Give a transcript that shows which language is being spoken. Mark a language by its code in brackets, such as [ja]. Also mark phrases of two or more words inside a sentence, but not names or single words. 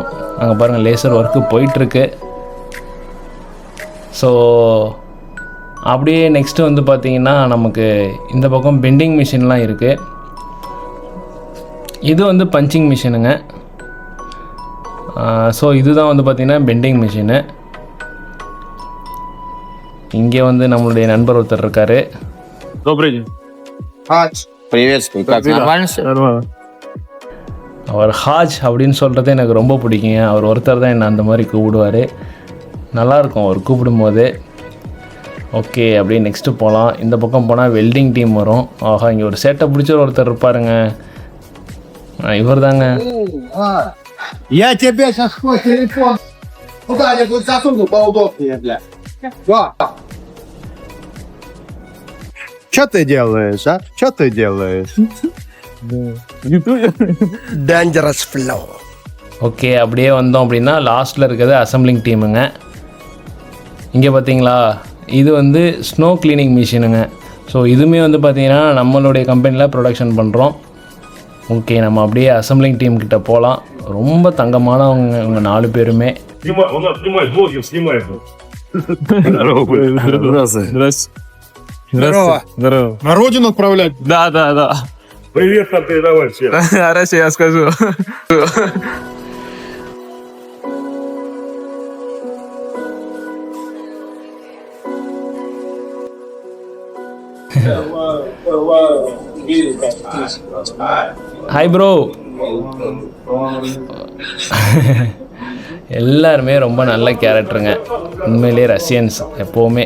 [ta] அங்கே பாருங்கள், [en] laser work [ta] போயிட்டுருக்கு. ஸோ அப்படியே நெக்ஸ்ட்டு வந்து பார்த்திங்கன்னா நமக்கு இந்த பக்கம் [en] bending machine [ta] இருக்குது. இது வந்து [en] punching machine. [ta] ஸோ இதுதான் வந்து பார்த்திங்கன்னா [en] bending machine. [ta] இங்கே வந்து நம்மளுடைய நண்பர் ஒருத்தர் இருக்கார். [ru] Добрый день. Приветствую. Как, нормально все? Нормально. [ta] அவர் ஹாஜ் அப்படின்னு சொல்கிறது எனக்கு ரொம்ப பிடிக்குங்க. அவர் ஒருத்தர் தான் என்னை அந்த மாதிரி கூப்பிடுவார். நல்லாயிருக்கும் அவர் கூப்பிடும்போது. ஓகே, அப்படியே நெக்ஸ்ட்டு போகலாம். இந்த பக்கம் போனால் [en] welding team [ta] வரும். ஆஹா, இங்கே ஒரு சேட்டை பிடிச்ச ஒருத்தர் இருப்பாருங்க. இவர் தாங்க. [ru] Я тебе сейчас свой телефон куда-нибудь засуну поудобнее, бля. Что ты делаешь, а? Что ты делаешь? [en] Dangerous flow. [ta] ஓகே, அப்படியே வந்தோம் அப்படின்னா லாஸ்ட்டில் இருக்கிறது [en] assembling team. [ta] இங்கே பார்த்தீங்களா, இது வந்து [en] snow cleaning machine. [ta] ஸோ இதுவுமே வந்து பார்த்திங்கன்னா நம்மளுடைய கம்பெனியில் ப்ரொடக்ஷன் பண்ணுறோம். ஓகே, நம்ம அப்படியே [en] assembling team [ta] கிட்ட போகலாம். ரொம்ப தங்கமானவங்க இவங்க 4 பேருமே. [ru] Здорово. На родину отправлять? Да. Привет, там передавай всем. Хорошо, я скажу. [en] hi bro. [ta] எல்லாருமே ரொம்ப நல்ல கேரக்டருங்க, உண்மையிலே ரஷ்யன்ஸ் எப்போவுமே.